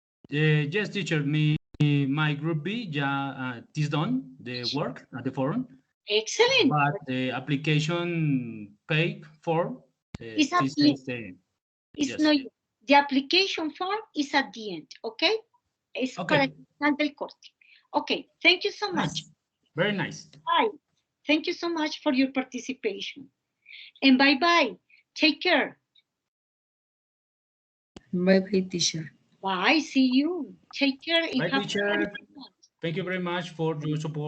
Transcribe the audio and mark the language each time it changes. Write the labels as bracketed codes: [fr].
[en] Yes, teacher. My group B is done the work at the forum. Excellent. But the application pay form It's at the end. It's yes. not, the application form is at the end. Okay? [es] Es para el final del corte. [en] Okay. Thank you so much. Nice. Very nice. Bye. Thank you so much for your participation. And bye-bye. Take care. Bye-bye, teacher. Bye. See you. Take care. Bye, teacher. Thank you very much for your support.